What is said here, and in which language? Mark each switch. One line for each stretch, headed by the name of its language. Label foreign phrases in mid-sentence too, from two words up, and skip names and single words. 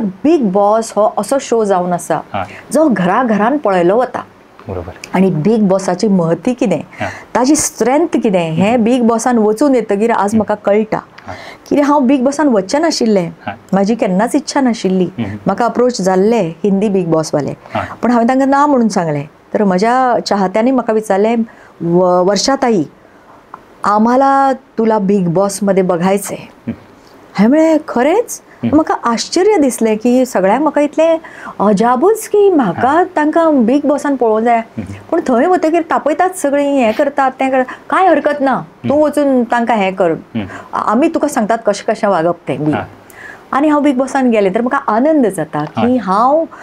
Konkani: बिग बॉस हो असो शो जावन आसा जो घराघरान पळयलो वता आनी बिग बॉसाची महती कितें ताजी स्ट्रेंथ कितें हें बिग बॉसान वचून येतकीर आज म्हाका कळटा कित्याक हांव बिग बॉसान वचचें नाशिल्लें म्हाजी केन्नाच इच्छा नाशिल्ली म्हाका अप्रोच जाल्ले हिंदी बिग बॉसवाले पूण हांवें तांकां ना म्हणून सांगलें तर म्हज्या चाहत्यांनी म्हाका विचारलें वर्षाताई
Marathi: आम्हाला तुला बिग बॉसमध्ये बघायचंय
Konkani: हांवें म्हणलें खरेंच म्हाका आश्चर्य दिसलें की सगळ्यांक म्हाका इतलें अजाबूच की म्हाका तांकां बिग बॉसान पळोवंक जाय पूण थंय वतकीर तापयतात सगळीं हें करतात तें करतात कांय हरकत ना तूं वचून तांकां हें कर आमी तुका सांगतात कशें कशें वागप तें बी आनी हांव बिग बॉसान गेलें तर म्हाका आनंद जाता की हांव